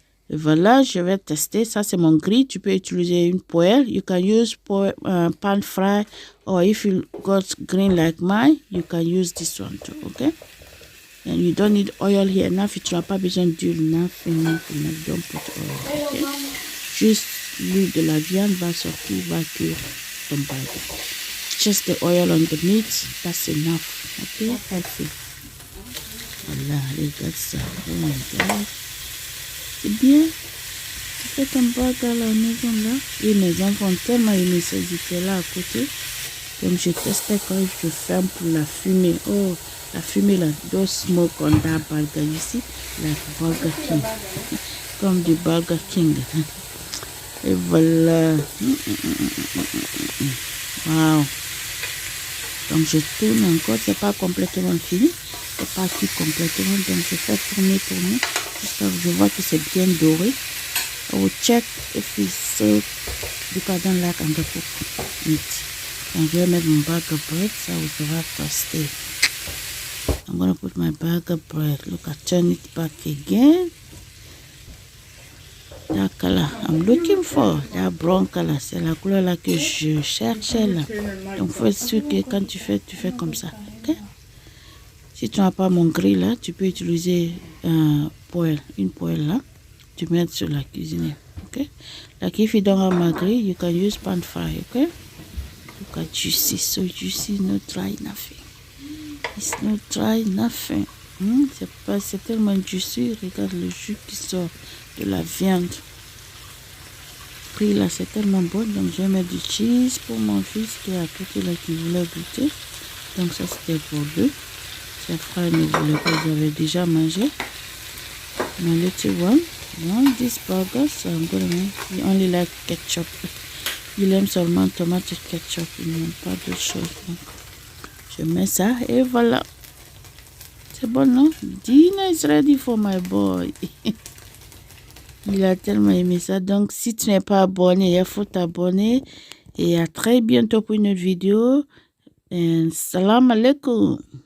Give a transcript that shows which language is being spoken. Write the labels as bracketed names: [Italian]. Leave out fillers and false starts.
[French] Et voilà, je vais tester. Ça, c'est mon grill. Tu peux utiliser une poêle. [English] You can use pan fry. Or if you got green like mine, you can use this one too, okay? And you don't need oil here. Nothing. [French] Tu n'as pas besoin d'huile. [English] Nothing. Don't put oil, okay? [French] Juste l'huile de la viande va sortir, va cuire ton burger. [English] Just the oil on the meat. That's enough, okay? Healthy. [French] Voilà, regarde ça. [English] Oh my God. [French] C'est bien. fais ton burger à la maison là. Et mes enfants ont tellement aimé ça, ils étaient là à côté. Donc je testais quand je ferme pour la fumée. Oh, la fumée là, [English] those smoke on that burger, you see, like Burger King, [French] comme du Burger King. Et voilà. Wow. Donc je tourne encore, c'est pas complètement fini, c'est pas cuit complètement, donc je fais tourner jusqu'à ce que je vois que c'est bien doré. [English] I will check if it's so, because I don't like undercooked meat. [French] Donc je vais mettre mon burger bread, ça will sera toasté. [English] I'm gonna put my burger bread. Look, I turn it back again. That color I'm looking for, that brown color, [French] c'est la couleur là que je cherchais là. Donc faut être sûr que quand tu fais comme ça, ok? Si tu n'as pas mon grill là, tu peux utiliser une poêle là, tu mets sur la cuisine, ok? [English] Like if you don't have my grill, you can use pan fry, ok? Look at juicy, so juicy, no dry nothing. It's no dry nothing. [French] C'est tellement juicy, regarde le jus qui sort de la viande. Puis là c'est tellement bon, donc je vais mettre du cheese pour mon fils qui est à côté là qui voulait goûter. Donc ça c'était pour lui. Ses frères ne voulaient pas, ils avaient déjà mangé. [English] My little one want this burger, so I'm gonna make. He only like ketchup. [French] Il aime seulement tomate et ketchup, il n'aime pas d'autre chose. Donc je mets ça et voilà. C'est bon, non? [English] Dinner is ready for my boy. [French] Il a tellement aimé ça. Donc, si tu n'es pas abonné, il faut t'abonner. Et à très bientôt pour une autre vidéo. Et salam alaikum.